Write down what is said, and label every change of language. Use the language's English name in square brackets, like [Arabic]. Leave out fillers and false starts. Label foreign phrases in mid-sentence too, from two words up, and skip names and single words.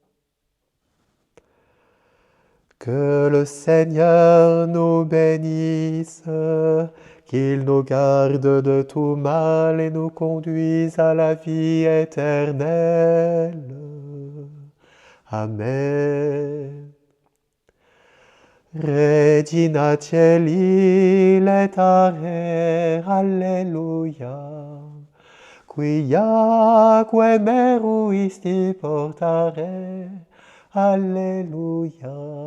[French] Que le Seigneur nous bénisse, qu'il nous garde de tout mal et nous conduise à la vie éternelle. Amen. [Latin] Regina Caeli letare, alleluia. Quiaque meruisti portare, alleluia.